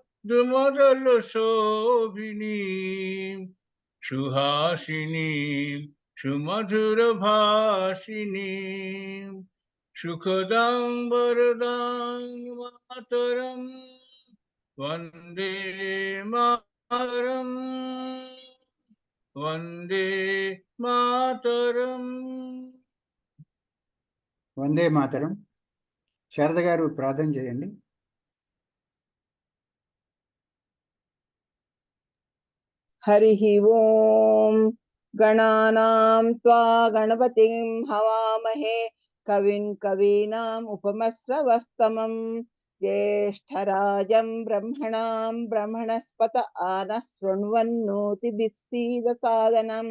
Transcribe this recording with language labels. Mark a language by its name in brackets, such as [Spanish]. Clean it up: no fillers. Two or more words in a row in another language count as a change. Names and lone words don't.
[Sanskrit] द्रुमदलशोभिनीं सुहासिनीं सुमधुरभाषिणीं सुखदां वरदां मातरं वन्दे मातरम् वंदे मातरम. [Telugu] వందే మాతరం. శారద గారు ప్రార్థన చేయండి. [Sanskrit] हरिः ओम गणानां त्वा गणपतिं हवामहे कविं कवीनाम् उपमश्रवस्तमं ज्येष्ठराजं ब्रह्मणां ब्रह्मणस्पत आनः शृण्वन्नोतिभिः सीदसादनम्.